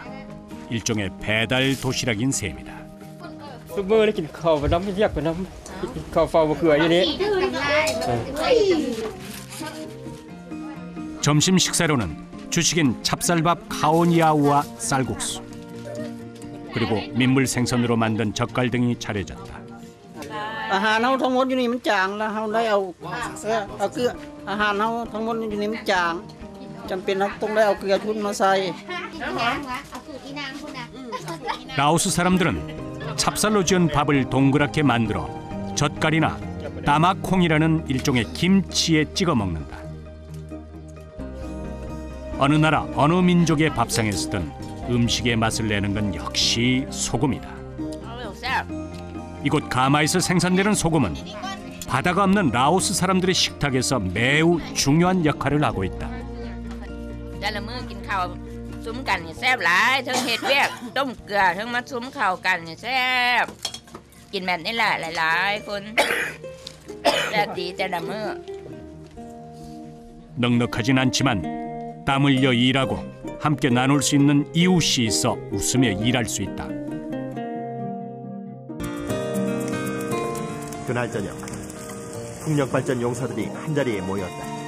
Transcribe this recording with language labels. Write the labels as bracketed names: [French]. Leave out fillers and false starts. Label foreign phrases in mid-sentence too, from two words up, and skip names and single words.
[Korean] 일종의 배달 도시락인 셈이다. 점심 식사로는 주식인 찹쌀밥 카오니아우와 쌀국수, 그리고 민물 생선으로 만든 젓갈 등이 차려졌다. [Thai] อาหารเราทั้งหมดอยู่นี่มันจางแล้วเราได้เอาเกลืออาหารเราทั้งหมดอยู่นี่มันจางจำเป็นเราต้องได้เอาเกลือชุนมาใส่ [Korean] 라오스 사람들은 찹쌀로 지은 밥을 동그랗게 만들어 젓갈이나 따마콩이라는 일종의 김치에 찍어 먹는다. 어느 나라 어느 민족의 밥상에서든 음식의 맛을 내는 건 역시 소금이다. 이곳 가마에서 생산되는 소금은 바다가 없는 라오스 사람들의 식탁에서 매우 중요한 역할을 하고 있다. [Lao] ແຕ່ລະມື້ກິນເຂົ້າຊຸ້ມກັນນີ້ແຊບຫຼາຍທັງເຮັດວຽກຕົ້ມເກືອທັງມາຊຸ້ມເຂົ້າກັນນີ້ແຊບກິນແບບນີ້ແຫຼະຫຼາຍໆຄົນແຊບດີແຕ່ລະມື້ [Korean] 넉넉하진 않지만 땀 흘려 일하고 함께 나눌 수 있는 이웃이 있어 웃으며 일할 수 있다. 그날 저녁 풍력발전 용사들이 한자리에 모였다.